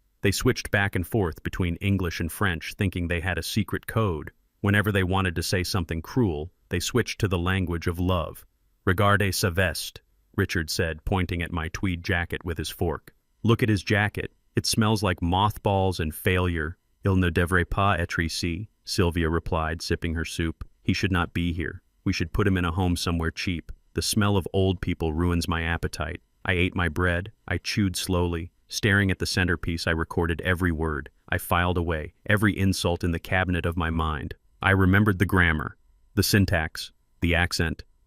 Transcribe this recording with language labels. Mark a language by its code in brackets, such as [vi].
[en] They switched back and forth between English and French, thinking they had a secret code. Whenever they wanted to say something cruel, they switched to the language of love. [fr] "Regardez sa veste," [en] Richard said, pointing at my tweed jacket with his fork. "Look at his jacket. It smells like mothballs and failure. [fr] Il ne devrait pas être ici," Sylvia [en] replied, sipping her soup. "He should not be here. We should put him in a home somewhere cheap. The smell of old people ruins my appetite." I ate my bread. I chewed slowly. Staring at the centerpiece, I recorded every word. I filed away every insult in the cabinet of my mind. I remembered the grammar, the syntax, the accent.